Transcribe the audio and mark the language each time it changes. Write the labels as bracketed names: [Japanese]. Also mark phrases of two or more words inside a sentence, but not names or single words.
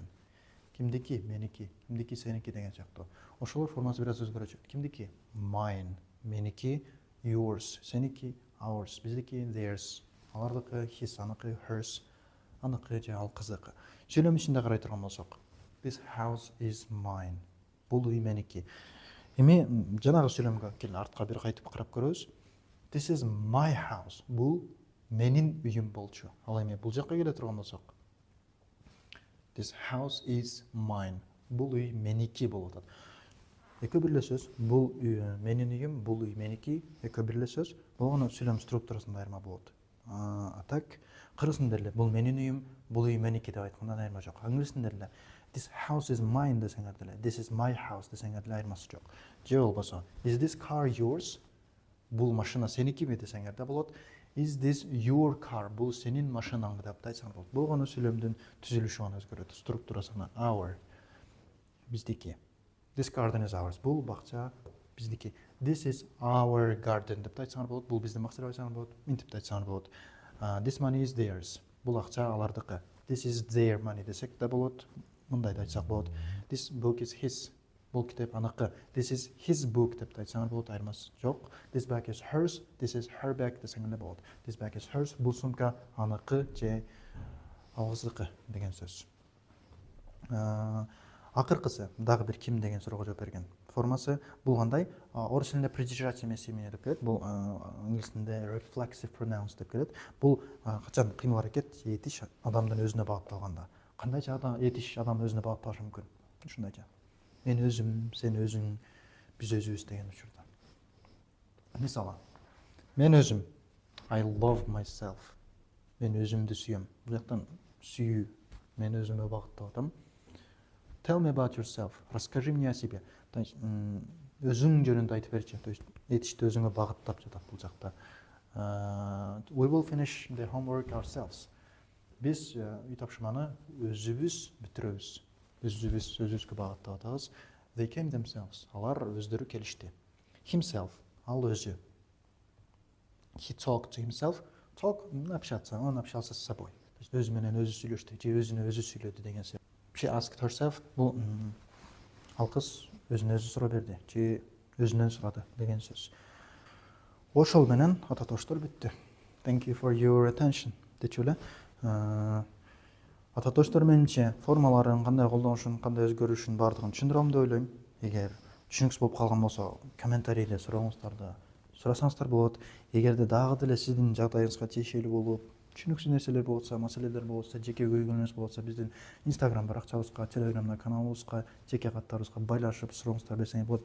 [Kyrgyz] Кимдики, меники, кимдики, сеники деген сыяктуу. Ошолор формасы бир аз өзгөрөчү. Кимдики? Mine, меники, yours, сеники, ours, биздики, theirs, алардыкы, his, аныкы, hers, аныкы же ал кызыкы. Сүйлөм ичинде карай турган болсок, [English] this house is mine. [Kyrgyz] Бул үй меники. Эми жанагы сүйлөмгө кел артка бир кайтып карап көрөбүз. [English] This is my house. [Kyrgyz] Бул менин үйүм болчу. Ал эми бул жакка келе турган болсок, [English] this house is mine. [Kyrgyz] Бул үй меники болуп атат. Экөө бирле сөз. Бул үй менин үйүм, бул үй меники. Экөө бирле сөз. Болгону сүйлөм структурасында айырма болот. Так, кыргыз тилинде эле бул менин үйүм, бул үй меники деп айткандан айырма жок. Англис тилинде эле [English] this house is mine [Kyrgyz] десеңер деле, [English] this is my house [Kyrgyz] десеңер деле айырмасы жок. Же болбосо, [English] is this car yours? [Kyrgyz] Бул машина сеникиби десеңер да болот. [English] Is this your car? [Kyrgyz] Бул сенин машинаңбы деп айтсаң болот. Болгону сүйлөмдүн түзүлүшү гана өзгөрөт, структурасы гана our. [English] Биздики. This garden is ours. [Kyrgyz] Бул бакча биздики. [English] This is our garden [Kyrgyz] деп айтсаңар болот. Бул биздин бакча деп айтсаңар болот. Минтип айтсаңар болот. [English] This money is theirs. [Kyrgyz] Бул акча алардыкы. [English] This is their money [Kyrgyz] десек да болот. Мындай да айтсак болот. [English] This book is his. [Kyrgyz] Бул китеп аныкы. [English] This is his book [Kyrgyz] деп айтсаңар болот, айырмасы жок. [English] This bag is hers. This is her bag [Kyrgyz] десеңер болот. [English] This bag is hers. [Kyrgyz] Бул сумка аныкы же алгысыкы деген сөз. Акыркысы дагы бир ким деген суроого жооп берген. Формасы бул кандай? Орус тилинде придержать эмес имени деп келет. Бул англис тилинде [English] reflexive pronouns [Kyrgyz] деп келет. Бул качан кыймыл аракет, этиш адамдын өзүнө багытталганда. Кандайча этиш адам өзүнө багытталышы мүмкүн. Ушундайча. Мен өзүм, сен өзүң, биз өзүбүз деген учурда. Мисалы, мен өзүм, [English] I love myself. [Kyrgyz] Мен өзүмдү сүйөм. Бул жактан сүйүү, мен өзүмө багыттап атам. [English] Tell me about yourself. [Russian] Расскажи мне о себе. То есть [Kyrgyz] өзүң жөнүндө айтып берчи. [Russian] То есть [Kyrgyz] этишти өзүңө багыттап жатат бул жакта. [English] We will finish the homework ourselves. [Kyrgyz] Биз үй тапшырманы өзүбүз бүтүрөбүз. Өзүбүзгө багыттап атабыз. [English] They came themselves. [Kyrgyz] Алар өздөрү келишти. Himself. Ал өзү. [English] He talked to himself. Talk, [Russian] общаться. Он общался с собой. То есть [Kyrgyz] өзү менен өзү сүйлөштү, же өзүнө өзү сүйлөдү деген сөз. [English] She asked herself. [Kyrgyz] Бул ал кыз өзүнө өзү суроо берди, же өзүнөн сурады деген сөз. Ошол менен ататоштор бүттү. [English] Thank you for your attention. [Kyrgyz] Дечү эле. Ататоштор менче формаларын кандай колдонушун, кандай өзгөрүшүн бардыгын түшүндүрөм деп ойлойм. Эгер түшүнүксүз болуп калган болсо, комментарийде сурооңуздарды сурасаңыздар болот. Эгерде дагы деле сиздин жагдайыңызга тиешелүү болуп, түшүнүксүз нерселер болсо, маселелер болсо, жеке көйгөйүңүз болсо, биздин Instagram баракчабызга, Telegram каналыбызга, жеке каттарыбызга байлашып сурооңуздар берсеңер болот.